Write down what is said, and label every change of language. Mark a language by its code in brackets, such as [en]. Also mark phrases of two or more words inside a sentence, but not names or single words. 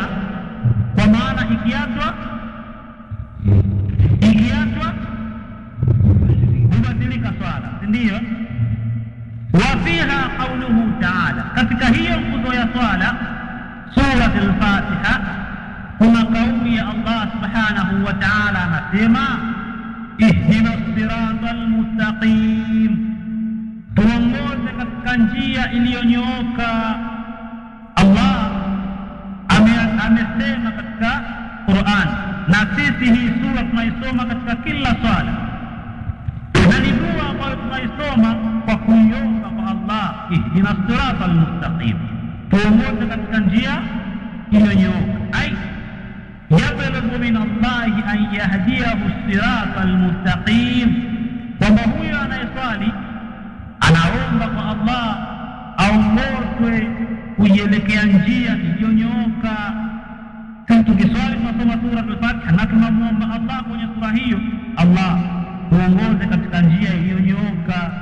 [sw] Kwa maana ikiachwa hubatilika swala, si ndio? [ar] وفيها قوله تعالى, [sw] katika hiyo nguzo ya swala surat al-Fatiha kuna kauli ya Allah [ar] سبحانه وتعالى, [sw] anasema [ar] اهدنا الصراط المستقيم, [sw] tuongoze katika njia iliyonyooka. Allah amesema katika Qur'an, na sisi hii sura tunaisoma katika kila swala, na ni dua ambayo tunaisoma kwa kuiomba kwa Allah, [ar] اهدنا الصراط المستقيم, [sw] tuongoze katika njia iliyonyooka. [ar] أي يبلغ من الله أن يهديه الصراط المستقيم, [sw] kwamba huyo anayeswali anaomba kwa Allah aongozwe kuielekea njia iliyonyooka. Sisi tukiswali tunasoma sura al-Fatiha na tunamwomba Allah kwenye sura hiyo, Allah tuongoze katika njia iliyonyooka.